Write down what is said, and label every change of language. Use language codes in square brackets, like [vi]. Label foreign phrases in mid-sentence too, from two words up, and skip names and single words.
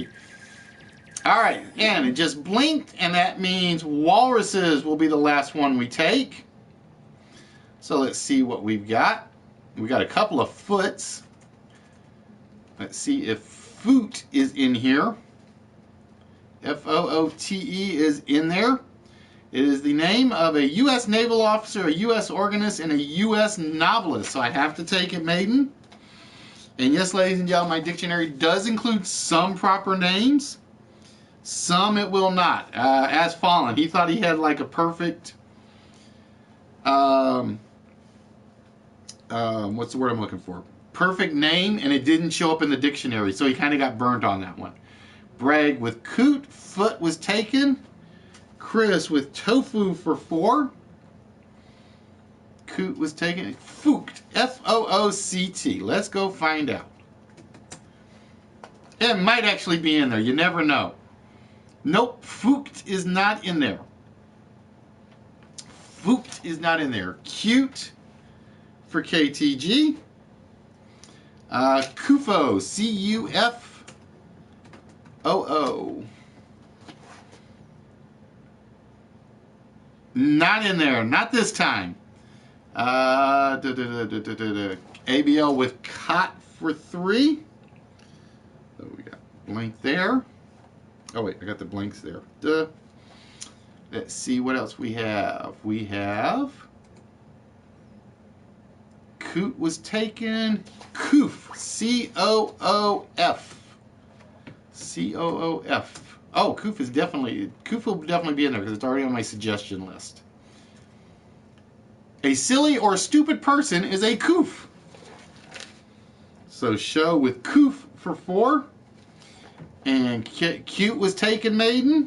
[en] All right, and it just blinked, and that means walruses will be the last one we take. So let's see what we've got. We got a couple of foots. Let's see if foot is in here. F-O-O-T-E is in there. It is the name of a U.S. naval officer, a U.S. organist, and a U.S. novelist. So I have to take it, maiden. And yes, ladies and gentlemen, my dictionary does include some proper names. Some it will not. As Fallen, he thought he had like a perfect, what's the word I'm looking for? Perfect name, and it didn't show up in the dictionary. So he kind of got burned on that one. Bragg with coot. Foot was taken. Chris with tofu for 4. Coot was taken. Fooct. F-O-O-C-T. Let's go find out. It might actually be in there. You never know. Nope. Fooct is not in there. Fooct is not in there. Cute for KTG. Cufo. C-U-F-O-O. Not in there. Not this time. ABL with cot for 3. So we got blank there. Oh wait, I got the blanks there. Duh. Let's see what else we have. We have coot was taken. Coof. C-O-O-F. C-O-O-F. Oh, Coof will definitely be in there because it's already on my suggestion list. A silly or stupid person is a coof. So show with coof for 4. And cute was taken, maiden.